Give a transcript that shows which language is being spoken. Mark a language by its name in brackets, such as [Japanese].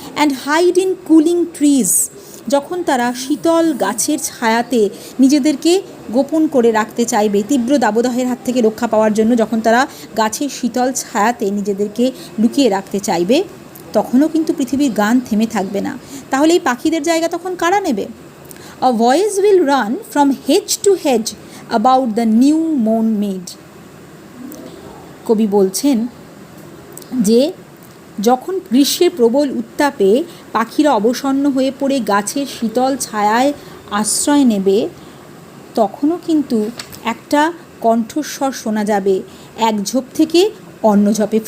[English] and hide in cooling trees, [Bangla] যখন তারা শীতল গাছের ছায়াতে নিজেদেরকে গোপন করে রাখতে চাইবে, তীব্র দাবদাহের হাত থেকে রক্ষা পাওয়ার জন্য যখন তারা গাছের শীতল ছায়াতে নিজেদেরকে লুকিয়ে রাখতে চাইবে, তখনও কিন্তু পৃথিবীর গান থেমে থাকবে না। তাহলে এই পাখিদের জায়গা তখন কারা নেবে? [English] A voice will run from hedge to hedge about the new mown mead. [Bangla] কবি বলছেন যে যখন গ্রীষ্মের প্রবল উত্তাপে পাখিরা অবসন্ন হয়ে পড়ে গাছের শীতল ছায়ায় আশ্রয় নেবে, তখনও কিন্তু একটা কণ্ঠস্বর শোনা যাবে এক ঝোপ থেকে অন্য ঝোপে।